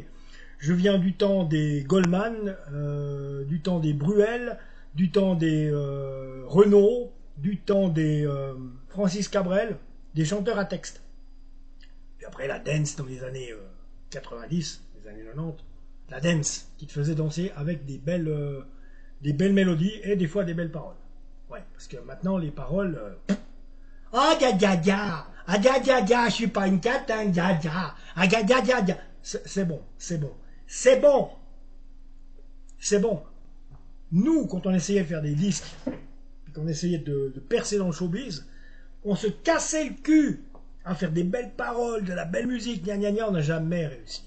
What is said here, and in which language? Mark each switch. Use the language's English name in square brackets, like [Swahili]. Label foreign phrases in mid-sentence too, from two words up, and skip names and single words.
[French] Je viens du temps des Goldman, du temps des Bruel, du temps des Renault, du temps des Francis Cabrel, des chanteurs à texte. Puis après, la dance dans les années 90, les années 90, la dance qui te faisait danser avec des belles mélodies et des fois des belles paroles. Ouais, parce que maintenant, les paroles... ah, ya, ya, ya! Ah, ya, ya, ya! Je suis pas une cate, hein, ya, ya! Ah, ya, ya, ya, ya! C'est bon, c'est bon. C'est bon! C'est bon! Nous, quand on essayait de faire des disques, qu'on essayait de percer dans le showbiz, on se cassait le cul à faire des belles paroles, de la belle musique, gna gna gna, on n'a jamais réussi.